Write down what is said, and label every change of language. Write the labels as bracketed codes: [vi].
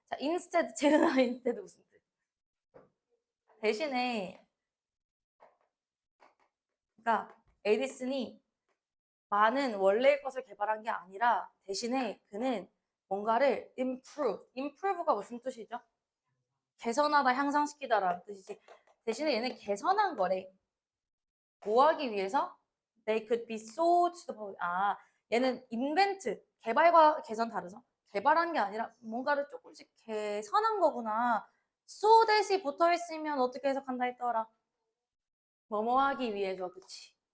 [ko] 자, instead, 쟤는 instead 무슨 뜻? 대신에 그러니까 에디슨이 많은 원래의 것을 개발한 게 아니라 대신에 그는 뭔가를 improve가 무슨 뜻이죠? 개선하다, 향상시키다라는 뜻이지. 대신에 얘는 개선한 거래. 뭐 하기 위해서? [en] They could be sold to the public. [ko] 얘는 invent, 개발과 개선 다르죠? 개발한 게 아니라 뭔가를 조금씩 개선한 거구나. so 대시 붙어 있으면 어떻게 해석한다 했더라? 뭐뭐 하기 위해서, 그치?